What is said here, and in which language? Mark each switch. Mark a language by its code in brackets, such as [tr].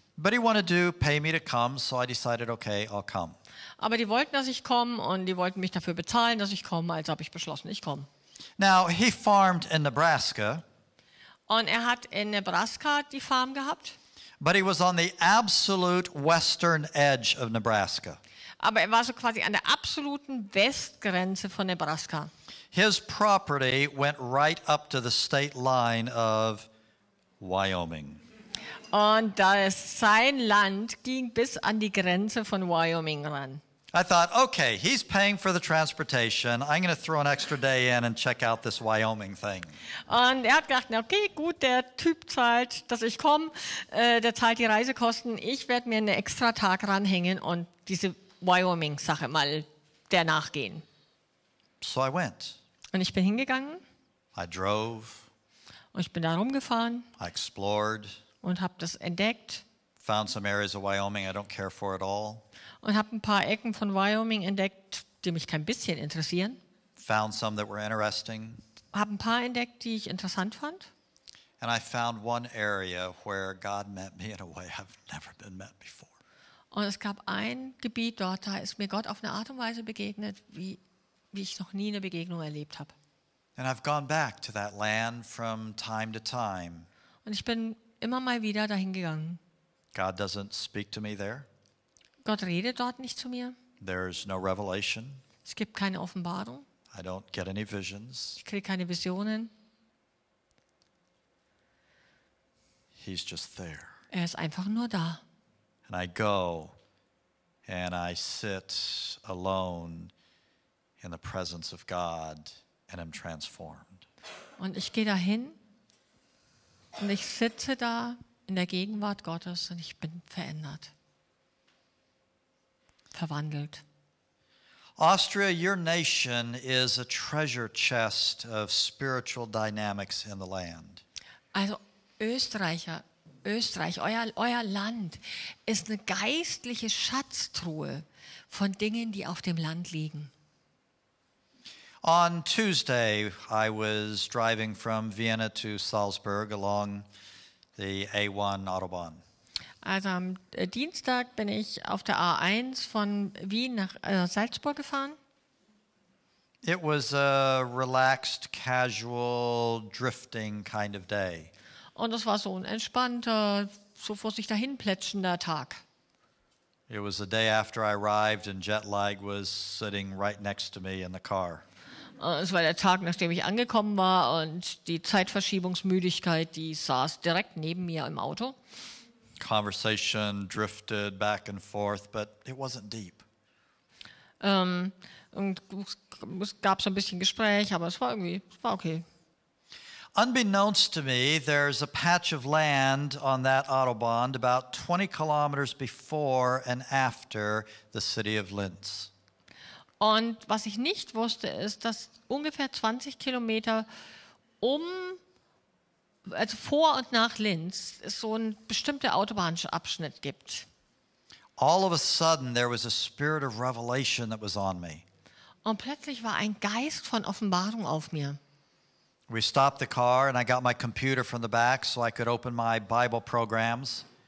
[en] But he wanted to pay me to come, so I decided, okay, I'll come. [de] Aber die wollten, dass ich komme und die wollten mich dafür bezahlen, dass ich komme, also habe ich beschlossen, ich komme. [en] Now, he farmed in Nebraska, [de] Und er hat in Nebraska die Farm gehabt, [en] but he was on the absolute western edge of Nebraska. [de] aber er war so quasi an der absoluten Westgrenze von Nebraska. [en] His property went right up to the state line of Wyoming. [de] Und sein Land ging bis an die Grenze von Wyoming ran. [en] I thought, okay, he's paying for the transportation. I'm going to throw an extra day in and check out this Wyoming thing. [de] Und er hat gedacht, na okay, gut, der Typ zahlt, dass ich komme, der zahlt die Reisekosten. Ich werde mir einen extra Tag ranhängen und diese Wyoming-Sache mal der nachgehen. [en] So I went. [de] Und ich bin hingegangen [en] I drove. [de] und ich bin da rumgefahren [en] I explored. [de] und habe das entdeckt [en] Found some areas of Wyoming I don't care for at all. [de] und habe ein paar Ecken von Wyoming entdeckt, die mich kein bisschen interessieren. [en] Found some that were interesting. [de] Habe ein paar entdeckt, die ich interessant fand. [en] And I found one area where God met me in a way I've never been met before. [de] Und es gab ein Gebiet dort, da ist mir Gott auf eine Art und Weise begegnet, wie ich noch nie eine Begegnung erlebt habe. [en] And I've gone back to that land from time to time. [de] Und ich bin immer mal wieder dahin gegangen. [en] God doesn't speak to me there. [de] Gott redet dort nicht zu mir. [en] There's no revelation. [de] Es gibt keine Offenbarung. [en] I don't get any visions. [de] Ich kriege keine Visionen. [en] He's just there. [de] Er ist einfach nur da. [en] And I go and I sit alone in the presence of God and am transformed. [de] Und ich gehe dahin und ich sitze da in der Gegenwart Gottes und ich bin verändert, verwandelt. [en] Austria, your nation is a treasure chest of spiritual dynamics in the land. [de] Also Österreich, euer Land ist eine geistliche Schatztruhe von Dingen, die auf dem Land liegen. [en] On Tuesday, I was driving from Vienna to Salzburg along the A1 Autobahn. [de] Also am Dienstag bin ich auf der A1 von Wien nach Salzburg gefahren. [en] It was a relaxed, casual, drifting kind of day. [de] Und es war so ein entspannter, so vor sich dahin plätschender Tag. [en] It was the day after I arrived and jet lag was sitting right next to me in the car. [de] Es war der Tag, nachdem ich angekommen war und die Zeitverschiebungsmüdigkeit, die saß direkt neben mir im Auto. [en] Conversation drifted back and forth, but it wasn't deep. [de] Und es gab so ein bisschen Gespräch, aber es war okay. [en] Unbeknownst to me, there's a patch of land on that Autobahn about 20 kilometers before and after the city of Linz. [de] Und was ich nicht wusste, ist, dass ungefähr 20 Kilometer also vor und nach Linz es so ein bestimmter Autobahnabschnitt gibt. [en] All of a sudden, there was a spirit of revelation that was on me. [de] Und plötzlich war ein Geist von Offenbarung auf mir. [en] We stopped the car and I got my computer from the back so I could open my Bible programs.